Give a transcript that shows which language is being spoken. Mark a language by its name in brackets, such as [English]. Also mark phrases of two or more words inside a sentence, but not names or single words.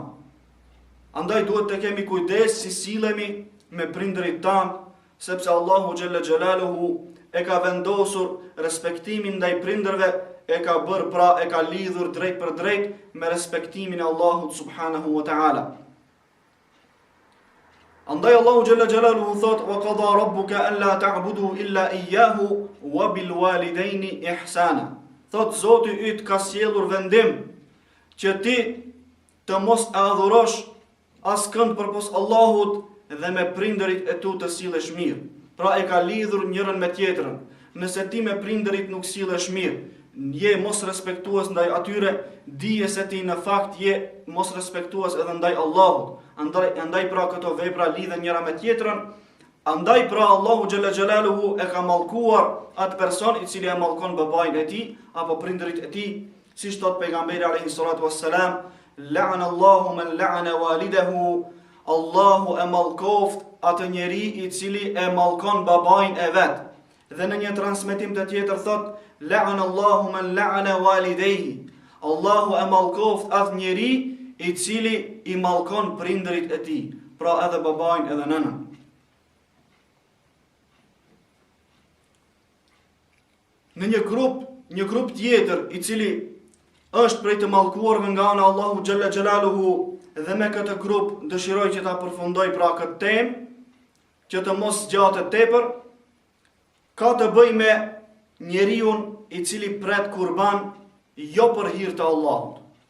[Albanian] Andaj duhet të kemi kujdes si sillemi me prindërit tanë, sepse Allahu [Arabic] جل جلاله [Albanian] e ka vendosur respektimin ndaj prindërve, e ka bërë pra e ka lidhur drejt për drejt me respektimin e Allahut [Arabic] سبحانه وتعالى. [Albanian] Andaj Allahu [Arabic] جل جلاله [Albanian] thot: [Arabic] "وقضى ربك ألا تعبدوا إلا إياه وبالوالدين إحسانا." [Albanian] Thot Zoti yt ka sjellur vendim që ti të mos e adhurosh askënd përpos Allahut dhe me prindërit e tu të sillesh mirë. Pra e ka lidhur njërën me tjetrën. Nëse ti me prindërit nuk sillesh mirë, je mos respektues ndaj atyre, dije se ti në fakt je mos respektues edhe ndaj Allahut. Andaj pra këto vepra lidhen njëra me tjetrën. Andaj pra Allahu [Arabic] جل جلاله [Albanian] e ka mallkuar atë person i cili e mallkon babain e tij apo prindërit e tij, siç thot pejgamberi [Arabic] عليه الصلاة والسلام: "لعن الله من لعن والده." [Albanian] Allahu e mallkoft atë njeri i cili e mallkon babain e vet. Dhe në një transmetim të tjetër thot: [Arabic] "لعن الله من لعن والديه." [Albanian] Allahu e mallkoft atë njeri i cili i mallkon prindërit e tij, pra edhe babain edhe nënën. Në një grup tjetër i cili është prej të mallkuarve nga ana Allahu [Arabic] جل جلاله, [Albanian] dhe me këtë grup dëshiroj që ta përfundoj pra këtë temë, që të mos zgjatet tepër, ka të bëj me njeriun i cili pret kurban jo për hir të Allahut.